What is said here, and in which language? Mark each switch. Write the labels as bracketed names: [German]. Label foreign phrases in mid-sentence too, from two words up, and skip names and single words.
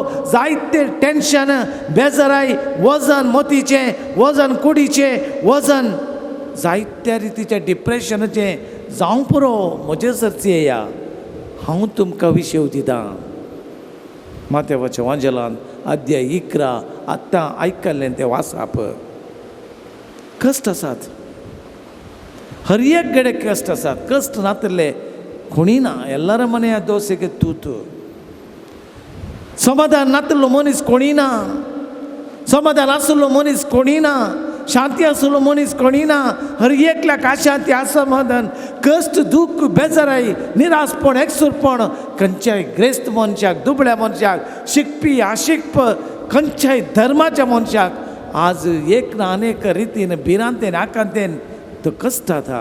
[Konkani] जायते टेन्शन, बेजाराय, वजन मोतीचें, वजन कुडीचें, वजन जायत्या रितीच्या डिप्रेशनाचे जावं पुरो म्हजे सर्ती येया हांव तुमकां विशेव दितां. माथेवाच्या वांजेलान अध्याय 11 आत्तां आयकल्लें तें वाचप. कश्ट आसात, हर एक कडेन कश्ट आसात. कश्ट नातले कोणी ना, [Kannada] ಎಲ್ಲರ ಮನೆಯ ದೋಸೆಗೆ ತೂತು. [Konkani] समाधान नातलो मनीस कोणी ना, समाधान आसलो मनीस कोणी ना, शांती आसलो मनीस कोणी ना. हर एकल्याक अशांती असमाधान कश्ट दुःख बेजाराई निराशपण एकसुरपण खंयच्याय ग्रेस्त मनशाक, दुबळ्या मनशाक, शिकपी आशिकप खंयच्याय धर्माच्या मनशाक आज एक ना अनेक रितीन भिरांतेन आकांतेन तो कश्ट था.